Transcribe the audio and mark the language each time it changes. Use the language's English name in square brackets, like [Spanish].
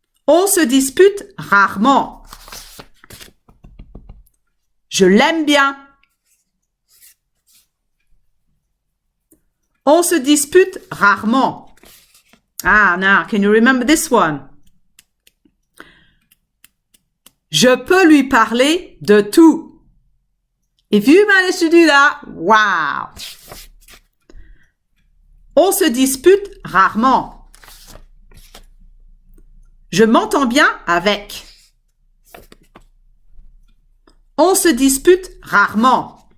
[French] On se dispute rarement. Je l'aime bien. On se dispute rarement. [English] Ah, now, can you remember this one? [French] Je peux lui parler de tout. [English] If you manage to do that, wow! [French] On se dispute rarement. Je m'entends bien avec. On se dispute rarement.